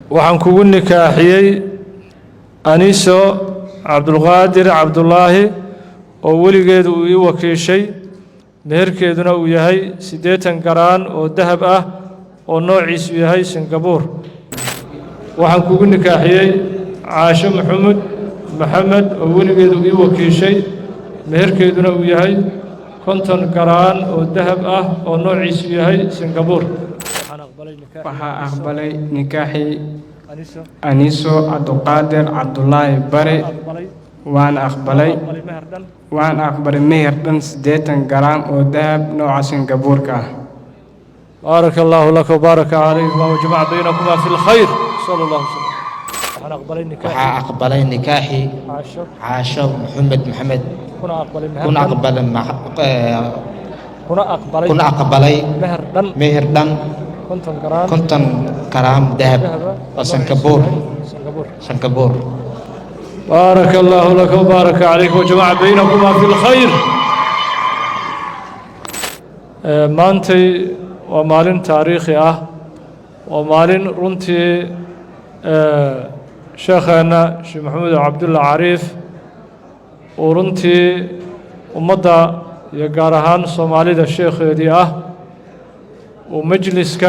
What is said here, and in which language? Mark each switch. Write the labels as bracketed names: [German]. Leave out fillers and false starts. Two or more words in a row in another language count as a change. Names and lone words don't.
[Somali] waxaan kugu nikaaxiyey aniso cabdulqaadir cabdulaahi oo weligeedu uu ii wakiishay meherkeeduna uu yahay 80 garaan oo dahab ah oo noociisu yahay Singapore waxaan kugu nikaaxiyey caasho maxamed oo weligeedu ii wakiishay meherkeeduna uu yahay 50 garaan oo dahab ah oo noociisu yahay Singapore waxaa aqbalay nikaaxii aniso cabdulqaadir cabdulaahi bare waan aqbalay meher dhan 80 garaan oo dahab nooca Singapore ah. [Arabic] بارك الله لك وبارك عليكما وجمع بينكما في الخير صلى الله عليه وسلم. [Somali] waxaa aqbalay nikaaxii caasho maxamed kuna aqbalay meher dhan 50 garaam dahab oo Singapore. [Arabic] بارك الله لك وبارك عليك وجمع بينكما في الخير. [Somali] maantay waa maalin taariikhi ah waa maalin runtii sheekheena Sheekh Maxamed Cabdulla Cariif oo runtii ummadda iyo gaar ahaan Soomaalida sheekheedii ah oo majliskan